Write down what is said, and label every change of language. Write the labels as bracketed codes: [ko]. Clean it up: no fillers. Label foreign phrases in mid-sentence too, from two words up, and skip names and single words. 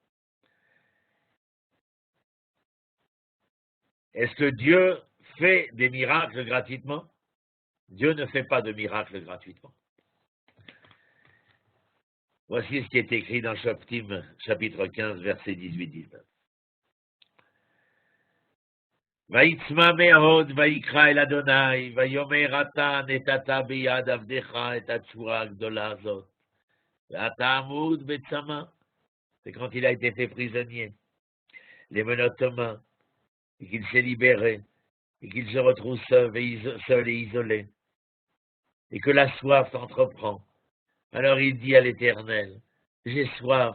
[fr] Est-ce que Dieu fait des miracles gratuitement? Dieu ne fait pas de miracles gratuitement. Voici ce qui est écrit dans Shoftim, chapitre 15, versets 18-19. [he] ויצמא מאוד ויקרא אל אדוני, ויאמר אתה נתת ביד עבדך את התשורה הגדולה הזאת, ואתה עמוד בצמא. [fr] C'est quand il a été fait prisonnier, les menottes aux mains, et qu'il s'est libéré, et qu'il se retrouve seul et isolé, et que la soif entreprend. Alors il dit à l'Éternel, j'ai soif.